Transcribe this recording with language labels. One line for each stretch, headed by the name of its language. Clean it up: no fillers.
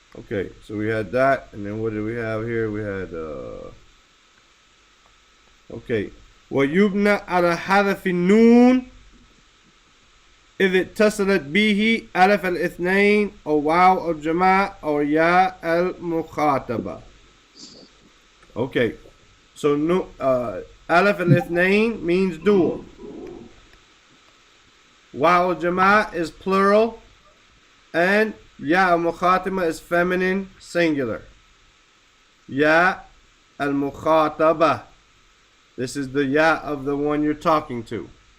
English: Okay, so we had that, and then what did we have here? We had Okay.
Arabic: ويبنى على حذف النون إذا اتصلت به ألف الاثنين أو واو الجماعة أو ياء المخاطبة.
English: Okay. So no,
Arabic: ألف الاثنين
English: means dual. Waw al-Jama' is plural, and Ya al-Mukhatama is feminine singular. Ya al-Mukhataba. This is the Ya of the one you're talking to.